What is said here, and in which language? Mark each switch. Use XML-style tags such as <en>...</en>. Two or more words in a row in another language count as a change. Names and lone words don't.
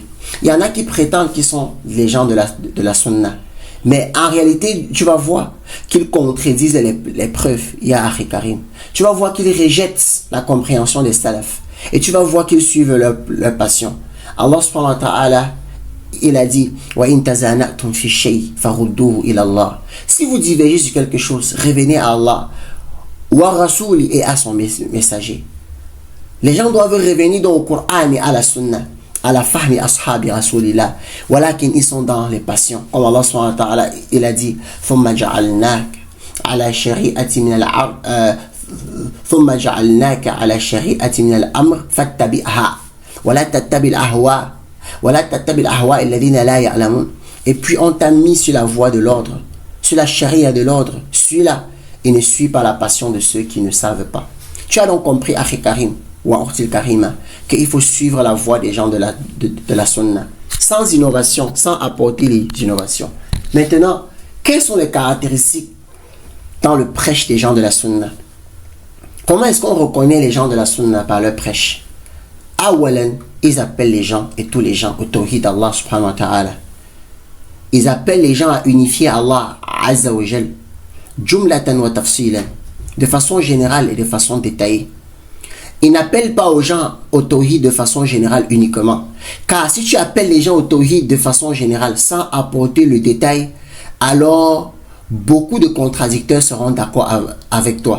<fr>Il y en a qui prétendent qu'ils sont les gens de la Sunnah. Mais en réalité, tu vas voir qu'ils contredisent les preuves. Il y a Akhi Karim. Tu vas voir qu'ils rejettent la compréhension des salafs. Et tu vas voir qu'ils suivent leur passion.</fr> <ar>الله سبحانه وتعالى,</ar> <fr>il a dit</fr> <ar>وإن تنازعتم في شيء فردوه إلى الله.</ar> <fr>Si vous divergez sur quelque chose, revenez à Allah</fr> <ar>ورسول</ar> <fr>et à son messager. Les gens doivent revenir dans le Coran et à la Sunna, à la</fr> <ar>فهم أصحاب رسول الله.</ar> <fr>Walakin ils sont dans les passions.</fr> <ar>Comme الله سبحانه وتعالى,</ar> <fr>il a dit</fr> <ar>ثم جعلناك على شريعة من الأرض ثم جعلناك على شريعة من الأمر فاتبعها ولا تتبع الأهواء الذين لا يعلمون.</ar> <fr>Et puis on t'a mis sur la voie de l'ordre, sur la charia de l'ordre, suis-la et ne suis pas la passion de ceux qui ne savent pas. Tu as donc compris, Akhi Karim ou Ortil Karima, qu'il faut suivre la voie des gens de la sunna, sans innovation, sans apporter les innovations. Maintenant, quelles sont les caractéristiques dans le prêche des gens de la sunna? Comment est-ce qu'on reconnaît les gens de la sunna par leur prêche? Awalan, ils appellent les gens et tous les gens au</fr> <ar>توحيد الله سبحانه وتعالى.</ar> <fr>Ils appellent les gens à unifier</fr> <ar>الله عز وجل, جملة وتفصيلا,</ar> <fr>de façon générale et de façon détaillée. Ils n'appellent pas aux gens au tawhid de façon générale uniquement. Car si tu appelles les gens au tawhid de façon générale sans apporter le détail, alors beaucoup de contradicteurs seront d'accord avec toi.</fr>